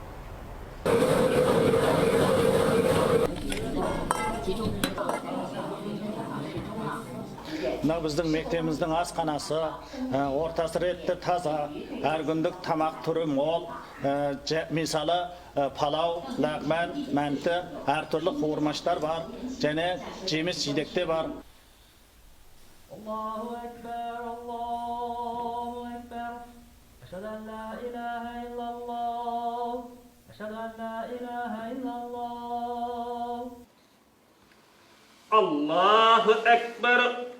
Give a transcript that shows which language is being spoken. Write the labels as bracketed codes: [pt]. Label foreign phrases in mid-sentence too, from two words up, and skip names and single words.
[kk] Мына біздің мектебіміздің асханасы, ортасы ретті таза, әр күндік тамақ түрі мол, мысалы палау, лағман, мәнті, әртүрлі қуырмаштар бар, және жеміс жидекте бар. [ar] الله أكبر، الله أكبر. أشهد أن لا إله إلا الله. أشهد أن لا إله إلا الله. الله أكبر.